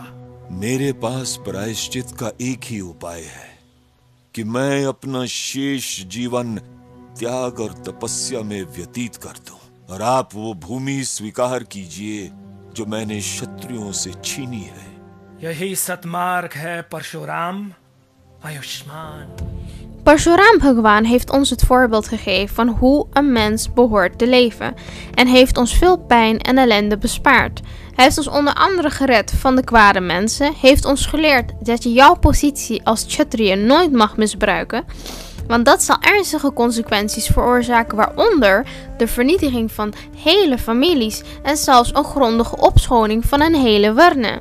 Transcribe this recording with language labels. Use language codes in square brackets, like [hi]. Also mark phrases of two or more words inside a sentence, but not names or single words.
[hi] मेरे पास प्रायश्चित का एक ही उपाय है कि मैं अपना शेष जीवन त्याग और तपस्या में व्यतीत कर दूं, और आप वो भूमि स्वीकार कीजिए जो मैंने क्षत्रियों से छीनी है। यही सतमार्ग है परशुराम। आयुष्मान। [nl] Parshuraam Bhagwan heeft ons het voorbeeld gegeven van hoe een mens behoort te leven en heeft ons veel pijn en ellende bespaard. Hij heeft ons onder andere gered van de kwade mensen, heeft ons geleerd dat je jouw positie als Kshatriya nooit mag misbruiken, want dat zal ernstige consequenties veroorzaken, waaronder de vernietiging van hele families en zelfs een grondige opschoning van een hele varna.